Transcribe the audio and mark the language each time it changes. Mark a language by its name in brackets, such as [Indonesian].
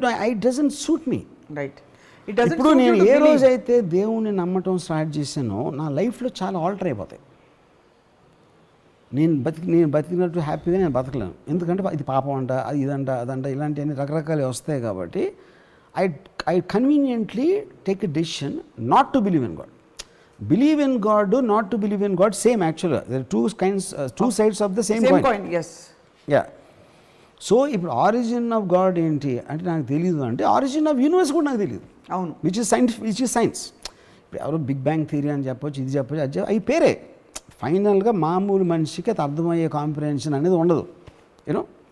[English] It doesn't suit me. [Telugu] ఇప్పుడు నేను ఏ రోజైతే దేవుణ్ణి నమ్మటం స్టార్ట్ చేశానో నా లైఫ్లో చాలా ఆల్టర్ అయిపోతాయి. నేను బతికినట్టు హ్యాపీగా నేను బతకలేను. ఎందుకంటే ఇది పాపం అంట, అది ఇదంట, అదంట, ఇలాంటివన్నీ రకరకాలు వస్తాయి. కాబట్టి [English] I conveniently take a decision not to believe in God. Believe in God, not to believe in God, same actually. There are two sides of the same coin. Yes. Yeah. [Telugu] So ఇప్పుడు origin of God ఏంటి అంటే నాకు తెలియదు, అంటే origin of universe కూడా నాకు తెలియదు. అవును, [English] Which is science. [Telugu] ఎవరో బిగ్ బ్యాంగ్ థియరీ అని చెప్పొచ్చు, ఇది చెప్పొచ్చు, అది అవి పేరే. ఫైనల్గా మామూలు మనిషికి అది అర్థమయ్యే కాంప్రిహెన్షన్ అనేది ఉండదు, యూనో.